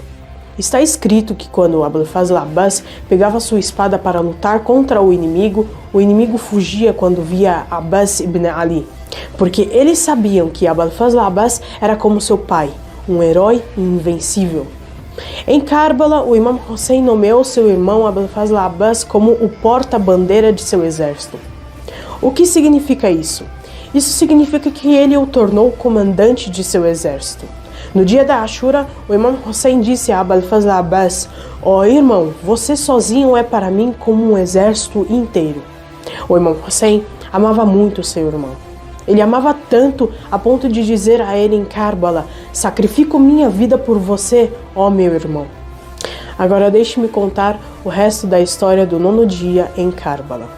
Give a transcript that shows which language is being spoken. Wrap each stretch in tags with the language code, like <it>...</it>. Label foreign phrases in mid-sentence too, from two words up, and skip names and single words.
<pt>Está escrito que quando Abul Fazl Abbas pegava sua espada para lutar contra o inimigo fugia quando via Abbas ibn Ali, porque eles sabiam que Abul Fazl Abbas era como seu pai, um herói invencível. Em Karbala, o Imam Hussein nomeou seu irmão Abul Fazl Abbas como o porta-bandeira de seu exército. O que significa isso? Isso significa que ele o tornou comandante de seu exército. No dia da Ashura, o Imam Hussein disse a Abul Fazl Abbas: ó irmão, você sozinho é para mim como um exército inteiro. O Imam Hussein amava muito seu irmão. Ele amava tanto a ponto de dizer a ele em Karbala: sacrifico minha vida por você, ó meu irmão. Agora deixe-me contar o resto da história do 9º dia em Karbala.</pt>